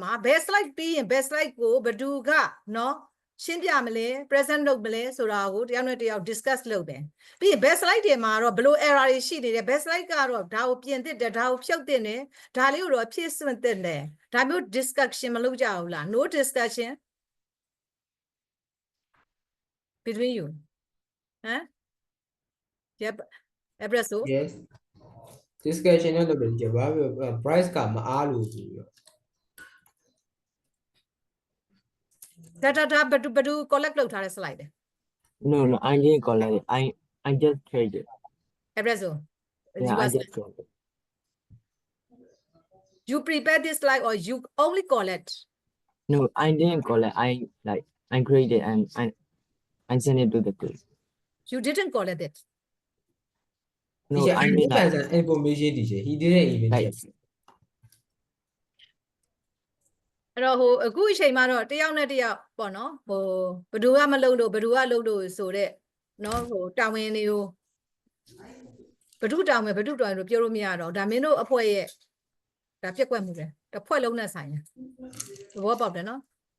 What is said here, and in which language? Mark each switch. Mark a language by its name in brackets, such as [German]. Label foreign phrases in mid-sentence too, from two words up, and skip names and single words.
[Burmese] မှာဘယ် slide ပြီးရင်ဘယ် slide ကိုဘယ်သူကနော်ရှင်းပြမလဲ present လုပ်မလဲဆိုတာကိုတယောက်နဲ့တယောက် discuss လုပ်တယ်ပြီးရင်ဘယ် slide တွေမှာတော့ဘယ်လို error တွေရှိနေတယ်ဘယ် slide ကတော့ဒါကိုပြင်သစ်တယ်ဒါကိုဖြုတ်သင့်တယ်ဒါလေးကိုတော့ဖြည့်စွင့်သင့်တယ်ဒါမျိုး discussion မလုပ်ကြဘူးလား [English] no discussion between you [Burmese] ဟမ် yep Abrazo Yes. Discussion လုပ်တယ်ကြပါပဲ price ကမအားလို့ဆိုပြီးတော့ ဒါဘယ်သူ collect လုပ်ထားတဲ့ slide လဲ [English] No, I didn't collect it. I just trade it. Abrazo Yeah, I just trade it. you prepare this slide or you only collect No, I didn't collect. I create it and I send it to the group. you didn't collect it No, Teacher, I I mean need some information, teacher. He didn't even like check. [Burmese] အဲ့တော့ဟိုအခုအချိန်မှာတော့တယောက်နဲ့တယောက်ပေါ့နော်ဟိုဘယ်သူကမလုပ်လို့ဘယ်သူကလုပ်လို့ဆိုတဲ့နော်ဟိုတာဝန်တွေကိုဘယ်သူတာဝန်ဘယ်သူတာဝန်လို့ပြောလို့မရတော့ဒါမင်းတို့အဖွဲ့ရဲ့ဒါပြက်ကွက်မှုပဲတစ်ဖွဲ့လုံးနဲ့ဆိုင်တယ်သဘောပေါက်တယ်နော်